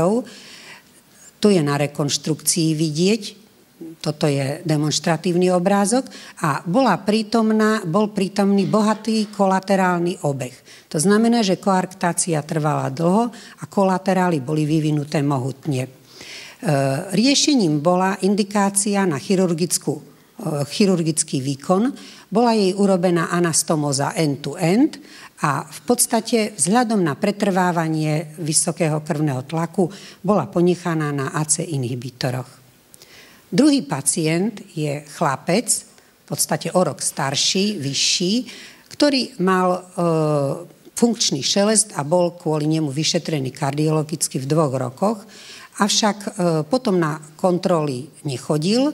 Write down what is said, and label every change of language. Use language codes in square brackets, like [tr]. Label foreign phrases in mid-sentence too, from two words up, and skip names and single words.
[sk] Tu je na rekonštrukcii vidieť, toto je demonštratívny obrázok a bol prítomný bohatý kolaterálny obeh. To znamená, že koarktácia trvala dlho a kolaterály boli vyvinuté mohutne. Riešením bola indikácia na chirurgický výkon, bola jej urobená anastomóza [en] end-to-end [sk] a v podstate vzhľadom na pretrvávanie vysokého krvného tlaku bola ponechaná na AC inhibitoroch. Druhý pacient je chlapec, v podstate o rok starší, vyšší, ktorý mal funkčný šelest a bol kvôli nemu vyšetrený kardiologicky v 2 rokoch, avšak potom na kontroly nechodil.